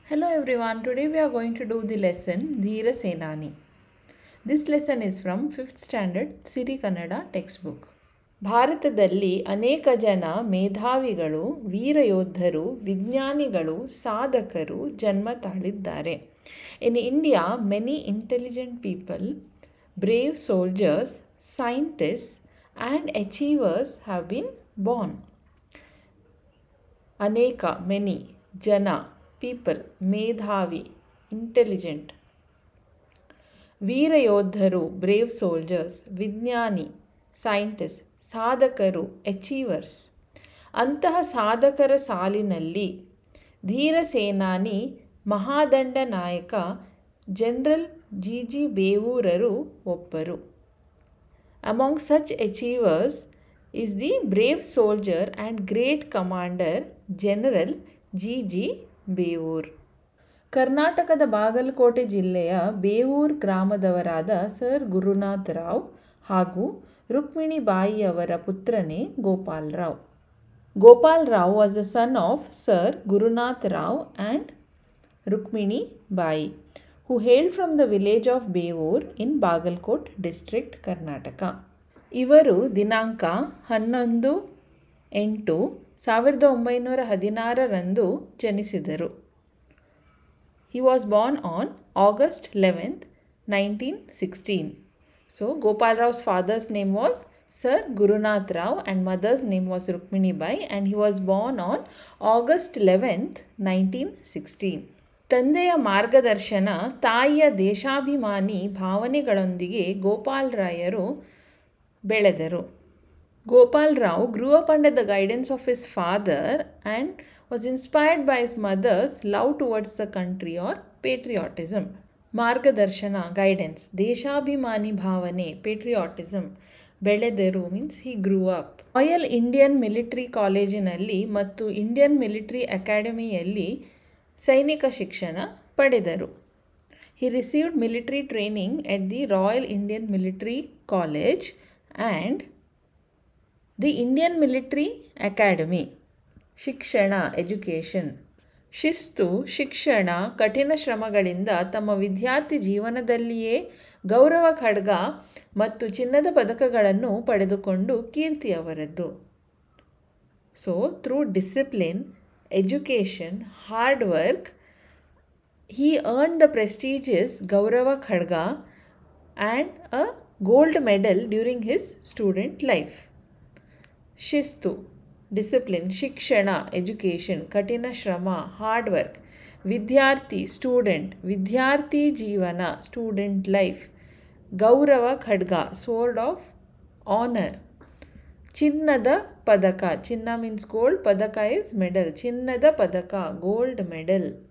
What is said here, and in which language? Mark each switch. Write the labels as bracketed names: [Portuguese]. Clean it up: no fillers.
[English] Hello everyone, today we are going to do the lesson Dheera Senani. This lesson is from 5th standard Siri Kannada textbook. [Kannada] ಭಾರತದಲ್ಲಿ ಅನೇಕ ಜನ ಮೇಧಾವಿಗಳು, ವೀರಯೋಧರು, ವಿಜ್ಞಾನಿಗಳು, ಸಾಧಕರು ಜನ್ಮ ತಾಳಿದ್ದಾರೆ. [English] In India, many intelligent people, brave soldiers, scientists and achievers have been born. ಅನೇಕ, many, ಜನ, people, ಮೇಧಾವಿ, intelligent, ವೀರಯೋಧರು, brave soldiers, ವಿಜ್ಞಾನಿ, scientist, ಸಾಧಕರು, achievers. [Kannada] ಅಂತಹ ಸಾಧಕರ ಸಾಲಿನಲ್ಲಿ ಧೀರ ಸೇನಾನಿ ಮಹಾದಂಡ ನಾಯಕ ಜನರಲ್ ಜಿ ಬೇವೂರರು ಒಬ್ಬರು. [English] Among such achievers is the brave soldier and great commander general G Bevoor. [Kannada] ಕರ್ನಾಟಕದ ಬಾಗಲಕೋಟೆ ಜಿಲ್ಲೆಯ ಬೇವೂರ್ ಗ್ರಾಮದವರಾದ ಸರ್ ಗುರುನಾಥ್ ರಾವ್ ಹಾಗೂ Rukmini ಬಾಯಿಯವರ ಪುತ್ರನೇ Gopal Rao. [English] Gopal Rao was the son of sir Gurunath Rao and Rukmini Bai who hailed from the village of Bevoor in Bagalkot district, Karnataka. [Kannada] ಇವರು ದಿನಾಂಕ 11/8/1916 ಜನಿಸಿದರು. [English] He was born on August 11th, 1916. So, Gopal Raw's father's name was Sir Gurunath Rao and mother's name was Rukmini Bai, and he was born on August 11th, 1916. [Kannada] ತಂದೆಯ ಮಾರ್ಗದರ್ಶನ, ತಾಯಿಯ ದೇಶಾಭಿಮಾನಿ ಭಾವನೆಗಳೊಂದಿಗೆ ಗೋಪಾಲ್ ರಾಯರು ಬೆಳೆದರು. [English] Gopal Rao grew up under the guidance of his father and was inspired by his mother's love towards the country or patriotism. ಮಾರ್ಗದರ್ಶನ, guidance, ದೇಶಾಭಿಮಾನಿ ಭಾವನೆ, patriotism, ಬೆಳೆದರು means he grew up. [Kannada] Royal Indian military ಕಾಲೇಜಿನಲ್ಲಿ ಮತ್ತು ಇಂಡಿಯನ್ ಮಿಲಿಟರಿ ಅಕಾಡೆಮಿಯಲ್ಲಿ ಸೈನಿಕ ಶಿಕ್ಷಣ ಪಡೆದರು. [English] He received military training at the Royal Indian Military College and the Indian Military Academy. [Kannada] ಶಿಕ್ಷಣ, ಎಜುಕೇಷನ್. ಶಿಸ್ತು, ಶಿಕ್ಷಣ, ಕಠಿಣ ಶ್ರಮಗಳಿಂದ ತಮ್ಮ ವಿದ್ಯಾರ್ಥಿ ಜೀವನದಲ್ಲಿಯೇ ಗೌರವ ಖಡ್ಗ ಮತ್ತು ಚಿನ್ನದ ಪದಕಗಳನ್ನು ಪಡೆದುಕೊಂಡು ಕೀರ್ತಿಯವರದ್ದು. [English] So through discipline, education, hard work, he earned the prestigious Gaurava Khadga and a gold medal during his student life. ಶಿಸ್ತು, discipline, ಶಿಕ್ಷಣ, education, ಕಠಿಣ ಶ್ರಮ, hard work, ವಿದ್ಯಾರ್ಥಿ, student, ವಿದ್ಯಾರ್ಥಿ ಜೀವನ, student life, Gaurava Khadga, sword of honour, ಚಿನ್ನದ ಪದಕ, ಚಿನ್ನ ಮೀನ್ಸ್ ಗೋಲ್ಡ್, ಪದಕ ಇಸ್ ಮೆಡಲ್, ಚಿನ್ನದ ಪದಕ, ಗೋಲ್ಡ್ ಮೆಡಲ್.